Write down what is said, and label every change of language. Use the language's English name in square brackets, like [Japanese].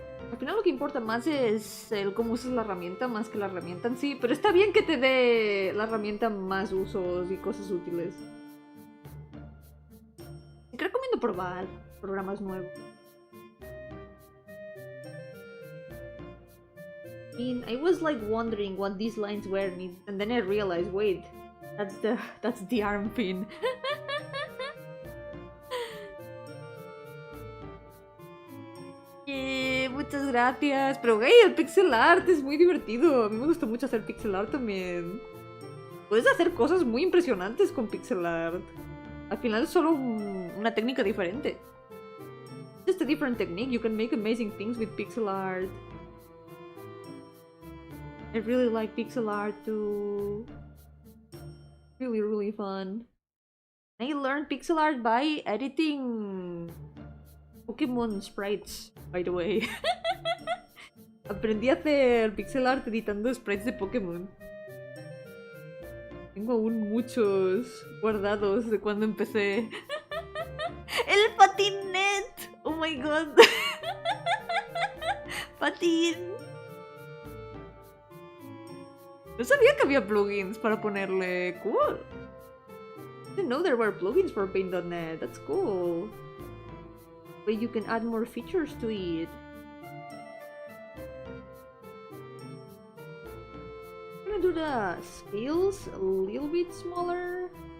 [Spanish] Al final lo que importa más es el cómo usas la herramienta más que la herramienta en sí, pero está bien que te dé la herramienta más usos y cosas útiles. Te recomiendo probar programas nuevos. [English] I mean, I was like wondering what these lines were, and then I realized, wait, that's the arm pin. [Spanish] Muchas gracias. Pero hey, el pixel art es muy divertido. A mí me gusta mucho hacer pixel art también. Puedes hacer cosas muy impresionantes con pixel art. Al final es solo una técnica diferente. [English] Just a different technique. You can make amazing things with pixel art. I really like pixel art too. Really, really fun. I learned pixel art by editing Pokemon sprites, by the way. [Spanish] Aprendí a hacer pixel art editando sprites de Pokémon. Tengo aún muchos guardados de cuando empecé. [English] ¡El patinet! ¡Oh my god! [Spanish] ¡Patín! No sabía que había plugins para ponerle. [English] Cool. I didn't know there were plugins for paint.net. That's cool. But you can add more features to it. I'm gonna do the scales a little bit smaller.